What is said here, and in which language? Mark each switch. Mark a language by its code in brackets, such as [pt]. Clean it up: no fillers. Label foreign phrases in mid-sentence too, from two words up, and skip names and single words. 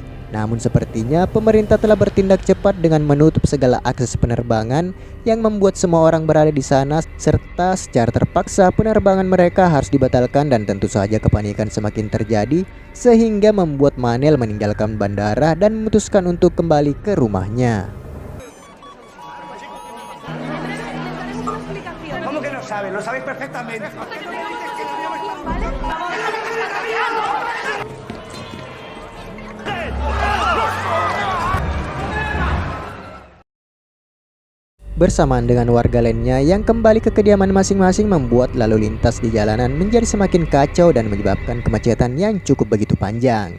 [id] Namun sepertinya pemerintah telah bertindak cepat dengan menutup segala akses penerbangan yang membuat semua orang berada di sana, serta secara terpaksa penerbangan mereka harus dibatalkan dan tentu saja kepanikan semakin terjadi sehingga membuat Manel meninggalkan bandara dan memutuskan untuk kembali ke rumahnya. [es] ¿Cómo que no sabes? Lo sabéis perfectamente. [id] Bersamaan dengan warga lainnya yang kembali ke kediaman masing-masing membuat lalu lintas di jalanan menjadi semakin kacau dan menyebabkan kemacetan yang cukup begitu panjang.